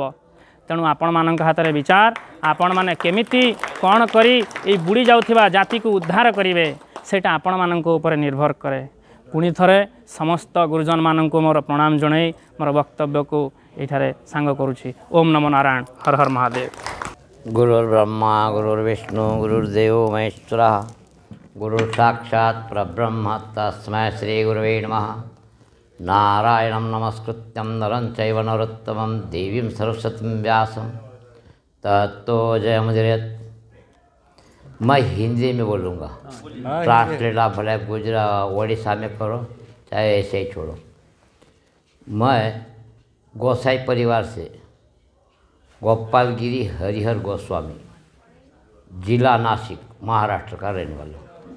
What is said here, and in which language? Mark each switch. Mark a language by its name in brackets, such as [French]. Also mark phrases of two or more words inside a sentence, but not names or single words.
[Odia] ତେଣୁ ଆପଣମାନଙ୍କ ହାତରେ ବିଚାର, ଆପଣମାନେ କେମିତି କ'ଣ କରି ଏଇ ବୁଡ଼ି ଯାଉଥିବା ଜାତିକୁ ଉଦ୍ଧାର କରିବେ ସେଇଟା ଆପଣମାନଙ୍କ ଉପରେ ନିର୍ଭର କରେ। ପୁଣି ଥରେ ସମସ୍ତ ଗୁରୁଜନମାନଙ୍କୁ ମୋର ପ୍ରଣାମ ଜଣାଇ ମୋର ବକ୍ତବ୍ୟକୁ ଏଇଠାରେ ସାଙ୍ଗ କରୁଛି। [Sanskrit] ଓମ୍ ନମୋ ନାରାୟଣ, ହର ହର ମହାଦେବ। गुरुर्ब्रह्मा गुरुर्विष्णु गुरुर्देव महेश्वरः गुरु साक्षात् परब्रह्म तस्मै श्री गुरुवे नमः। नारायणं नमस्कृत्यं नरं चैव नरोत्तमं देवीं सरस्वतीं व्यासं ततो जयमुदीरयेत्। [Hindi] मैं हिंदी में बोलूँगा, ट्रांसलेट आप भले गुजरात ओडिशा में करो चाहे ऐसे ही छोड़ो। मैं गोसाई परिवार से गोपालगिरी हरिहर गोस्वामी, जिला नासिक, महाराष्ट्र का रहने वाला हूँ।